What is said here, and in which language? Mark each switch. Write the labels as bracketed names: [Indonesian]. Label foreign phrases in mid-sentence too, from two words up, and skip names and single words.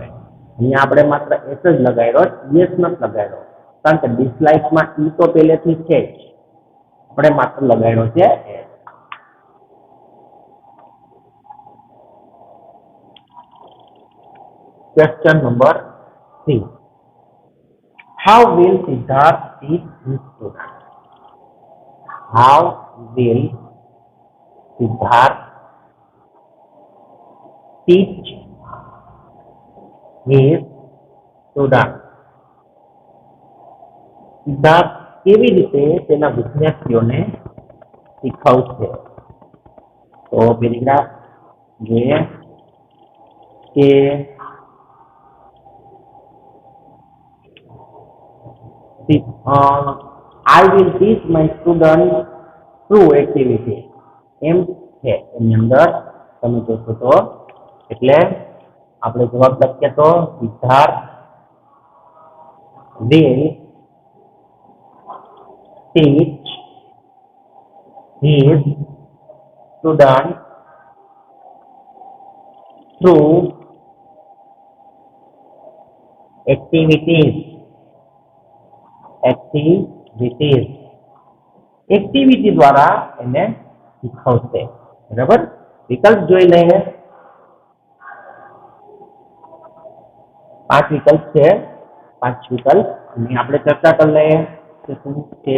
[Gujarati] અહીંયા આપણે માત્ર એસ જ લગાડ્યો, યસ નથી લગાડ્યો, કારણ કે ડિસલાઇકમાં ઈ તો પહેલેથી છે જ, આપણે માત્ર લગાડ્યો છે એસ. [English] question number 3, how will Siddharth teach his students? How will Siddharth teach his students? [Gujarati] સિદ્ધાર્થ કેવી રીતે તેના વિદ્યાર્થીઓને શીખવશે? તો પેરેગ્રાફ જોઈએ કે [English] I will teach my students through activity. [Gujarati] એમ છે એની અંદર તમે જોશો તો, એટલે આપણે જવાબ લખીએ તો સિદ્ધાર્થ [English] will teach his students through activities. [Gujarati] એક્ટિવિટી દ્વારા એને શીખવશે. બરાબર, વિકલ્પ જોઈ લઈએ. 5 વિકલ્પ છે, 5 વિકલ્પ અને આપણે ચર્ચા કરી લઈએ કે શું છે.